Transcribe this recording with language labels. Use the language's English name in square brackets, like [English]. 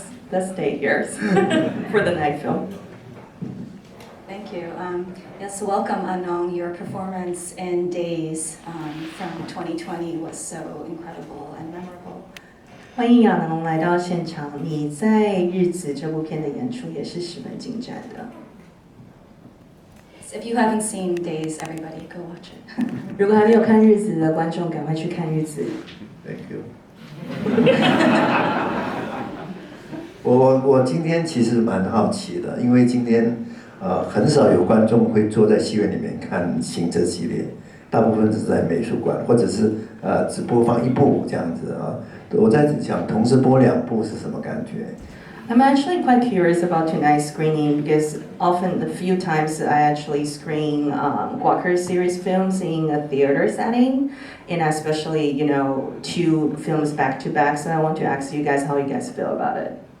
[English] Let's stay here for the night film. Thank you. Yes, welcome, Anong. Your performance in Days from 2020 was so incredible and memorable. [Chinese] 欢迎亚农来到现场。你在《日子》这部片的演出也是十分精湛的。 [English] If you haven't seen Days, everybody go watch it. [Chinese] 如果还没有看《日子》的观众，赶快去看《日子》。 [English] Thank you. [Chinese] 我今天其实蛮好奇的，因为今天很少有观众会坐在戏院里面看行者系列，大部分是在美术馆或者是只播放1部这样子我在想同时播2部是什么感觉？ [English] I'm actually quite curious about tonight's screening because often the few times I actually screen Walker series films in a theater setting, and especially 2 films back to back. So I want to ask you guys how you guys feel about it.